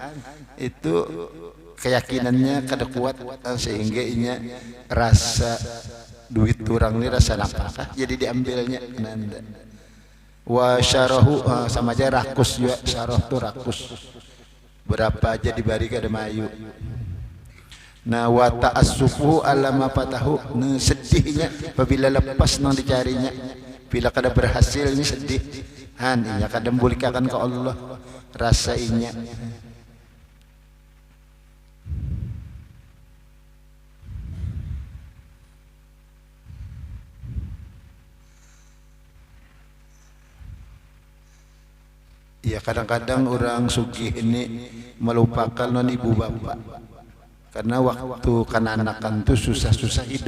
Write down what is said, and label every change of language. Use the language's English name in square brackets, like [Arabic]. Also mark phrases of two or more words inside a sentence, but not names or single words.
[Banjar] Itu keyakinannya kada kuat, sehingga inya rasa duit orang ini rasa napakah, jadi diambilnya. Nanda. [Arabic] وشره, [Banjar] sama aja rakus juga, syarah tuh rakus. Berapa aja dibari kada mayu. Nah, [Arabic] وتأسف على ما فاته, [Banjar] nah, sedihnya apabila lepas nang dicarinya, bila kada berhasil ini sedih. Hanya kada membolehkan ke Allah rasainya. Ya kadang-kadang orang sugih ini melupakan non ibu bapak, karena waktu kananakan tuh susah-susah hidup.